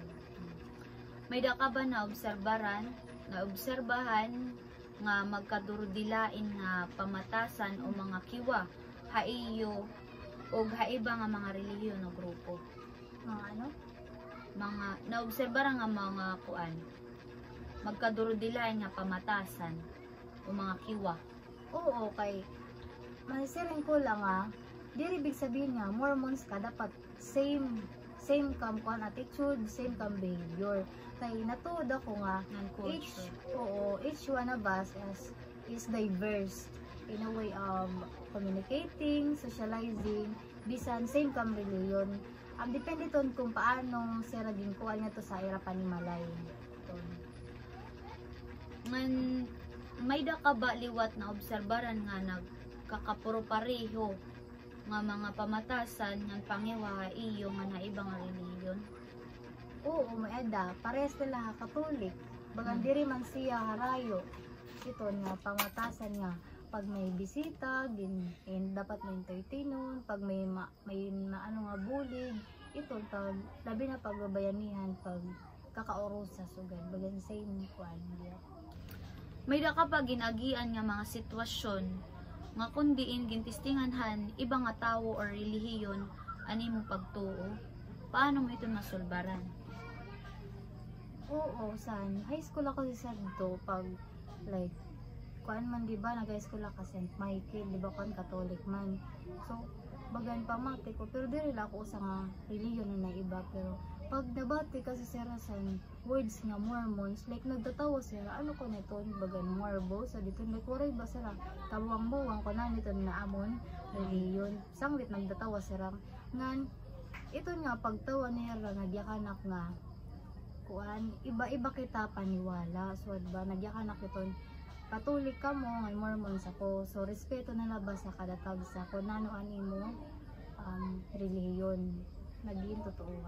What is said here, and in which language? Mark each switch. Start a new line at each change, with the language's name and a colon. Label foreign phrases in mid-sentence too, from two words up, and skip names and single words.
Waray: May da ka ba na obserbahan nga magkadurdilain nga pamatasan o mga kiwa haiyo o haiba nga mga relihiyon o grupo? Mga ano? Mga naobserba nga mga kuan magkadurdilain nga pamatasan o mga kiwa. Oo, kay masiring ko lang diri big sabihin nga Mormons ka dapat same kam kuan attitude, same kam behavior. Kay natuod ako nga
English: each one of us is diverse in a way of communicating, socializing, bisan same kam religion.
Waray: Depende ton kung paano sira din kuan nga to sa ira panimalay. Man may da ka ba liwat na obserbaran nga nagkakapuro pareho nga mga pamatasan ng pangiwa iyo nga naibang relihiyon? Oo, may ada. Parehas sila Katolik. Bagang diri man siya harayo. Ito nga pamatasan nga pag may bisita, dapat may entertainon, pag may ano nga bulig, ito tag labi na pagbabayanihan pag kakaurusa sugad. Bagang same kuan diya. May da ka pa ginagian nga mga sitwasyon nga kundiin gintistinganhan iba nga tawo or relihiyon ani mo pagtuo, paano mo ito masulbaran? Oo, san high school ako sa Santo pag like kuan man di ba nag-high school ako sa St. Michael, di ba kuan Catholic man. So bagan pamati ko pero diri la ako sa nga relihiyon na iba pero pag nabati kasi sira sa words nga Mormons, like nagtatawa sila, ano ko nito, bagan Morbo, so dito nagkuray ba sila, tabuang-buwang ko na nito na amon, reliyon, sanglit nagtatawa sila, ngan, ito nga, pagtawa niya nagyakanak nga, kuan, iba-iba kita paniwala, so ba, nagyakanak ito, Katolik ka mo, nga Mormons ako, so respeto na labas sa kadatag sa kung ano-ani mo, reliyon, naging totoohan.